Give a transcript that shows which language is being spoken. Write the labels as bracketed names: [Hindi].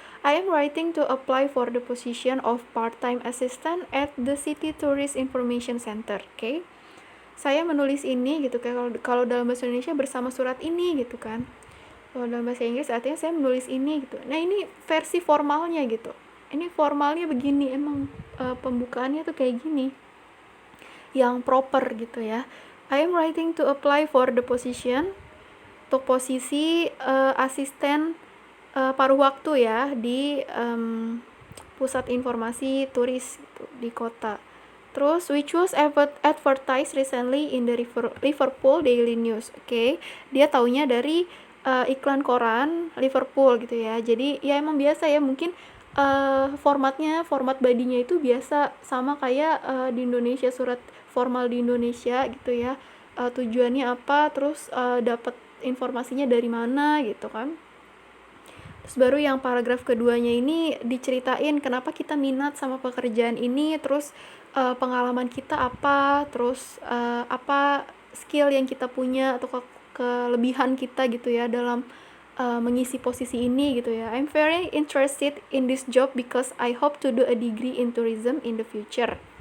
[English] I am writing to apply for the position of part-time assistant at the City Tourist Information Center. Okay? [Indonesian] Saya menulis ini gitu kan, kalau dalam bahasa Indonesia bersama surat ini gitu kan. Kalau dalam bahasa Inggris artinya saya menulis ini gitu. Nah ini versi formalnya gitu. Ini formalnya begini, emang pembukaannya tuh kayak gini, yang proper gitu ya. [English] I am writing to apply for the position, [Indonesian] untuk posisi asisten paruh waktu ya di pusat informasi turis gitu, di kota. [English] Terus which was advertised recently in the Liverpool Daily News. [Indonesian] Okay, dia taunya dari iklan koran Liverpool gitu ya. Jadi ya emang biasa ya, mungkin format badinya itu biasa sama kayak di Indonesia, surat formal di Indonesia gitu ya. Tujuannya apa, terus dapat informasinya dari mana gitu kan. Terus baru yang paragraf keduanya ini diceritain kenapa kita minat sama pekerjaan ini, terus pengalaman kita apa, terus apa skill yang kita punya atau kelebihan kita gitu ya dalam mengisi posisi ini gitu ya. [English] I'm very interested in this job because I hope to do a degree in tourism in the future.